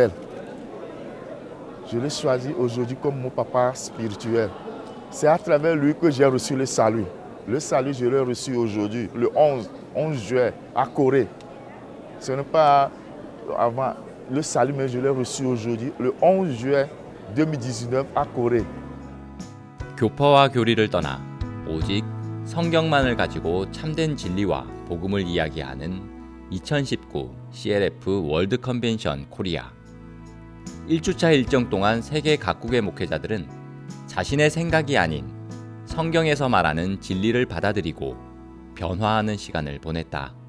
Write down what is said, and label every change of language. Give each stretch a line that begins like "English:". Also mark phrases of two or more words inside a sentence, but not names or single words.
French: Je l'ai choisi aujourd'hui comme mon papa spirituel. C'est à travers lui que j'ai reçu le salut. Le salut, je l'ai reçu aujourd'hui, le 11 juillet, à Corée. Ce n'est pas avant le salut, mais je l'ai reçu aujourd'hui, le 11 juillet 2019, à Corée.
Korean: 교파와 교리를 떠나 오직 성경만을 가지고 참된 진리와 복음을 이야기하는 2019 CLF 월드 컨벤션 코리아. 1주차 일정 동안 세계 각국의 목회자들은 자신의 생각이 아닌 성경에서 말하는 진리를 받아들이고 변화하는 시간을 보냈다.